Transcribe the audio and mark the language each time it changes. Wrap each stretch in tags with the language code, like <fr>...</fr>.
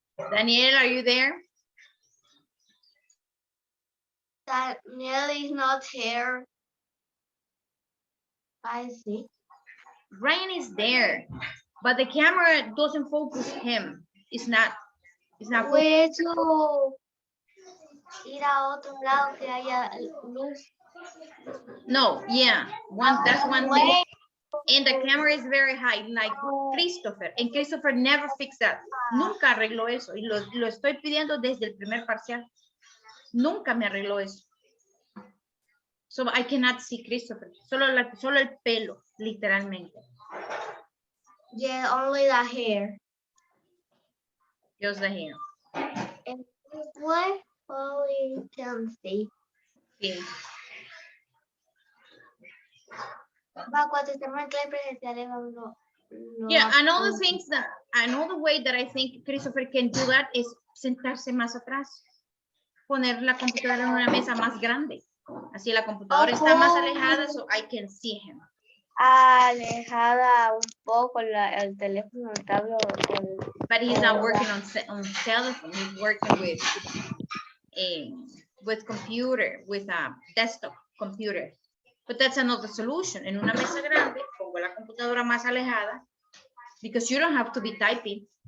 <en>Daniel, are you there? Daniel is not here. I see. Ryan is there, but the camera doesn't focus him. It's not focused.</en> <es>Voy to ir a otro lado que haya luz.</es> <en>No, yeah, that's one thing. Wait. And the camera is very high, like Christopher. And Christopher never fixed that.</en> <es>Nunca arregló eso. Y lo estoy pidiendo desde el primer parcial. Nunca me arregló eso.</es> <en>So I cannot see Christopher.</en> <es>Solo el pelo, literalmente.</es> <en>Yeah, only the hair. Just the hair. And what only can see.</en> <es>Sí. Va, cuando estemos en clase presenciales, no.</es> <en>Yeah, another way that I think Christopher can do that is</en> <es>sentarse más atrás. Poner la computadora en una mesa más grande. Así la computadora está más alejada,</es> <en>so I can see him.</en> <es>Alejada un poco el teléfono, el tablet.</es> <en>But he's not working on telephone. He's working with computer, with a desktop computer. But that's another solution.</en> <es>En una mesa grande, pongo la computadora más alejada,</es> <en>because you don't have to be typing.</en>